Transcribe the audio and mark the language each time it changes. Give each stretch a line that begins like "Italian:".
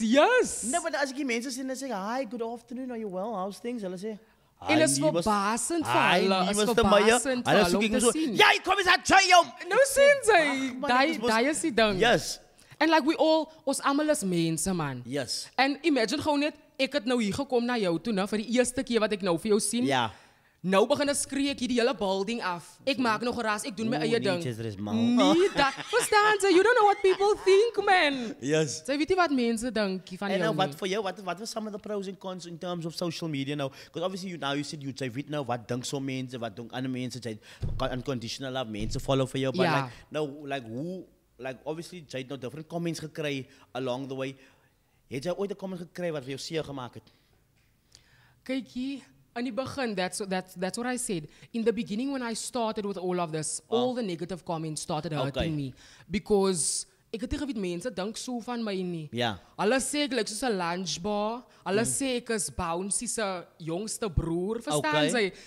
English: Yes. No, but
Afrikaans: as ek die mense sien en sê,
English: "Hi, good afternoon, are you well? How's things?"
Afrikaans: Hulle sê, En is verbasend vir hulle. Is verbasend vir hulle om te sien. Ja, kom eens aan, try jou. Nou sien sy. Daai is die ding.
English: Yes.
Afrikaans: And like ons almal is mense man.
English: Yes.
Afrikaans: And imagine gewoon net, ek het nou hier gekom na jou toe, nou, vir die eerste keer wat ek nou vir jou sien. Ja. Nou begin ek skree ek hier die hele building af. Ek maak nog geras, ek doen my eie ding. Nee, verstaan jy?
English: You don't know what people think, man. Yes.
Afrikaans: Jy weet nie wat mense dink van jou nie. En wat vir jou, wat was
English: some of the pros and cons in terms of social media now? Because obviously you said
Afrikaans: jy weet nou wat dink so mense, wat dink ander mense, jy unconditional love mense follow vir jou, but like nou like obviously jy het nou different comments gekry along the way. Het jy ooit 'n comment gekry wat vir jou seer gemaak het? Kykie, in die begin,
English: that's what I said. In the beginning when I started with all of this, all the negative comments started hurting me.
Afrikaans: Because ek het nie geweet mense dink so van my nie. Ja. Hulle sê ek lyk soos 'n lunchbar. Hulle sê ek is Bouncy se jongste broer, verstaan jy?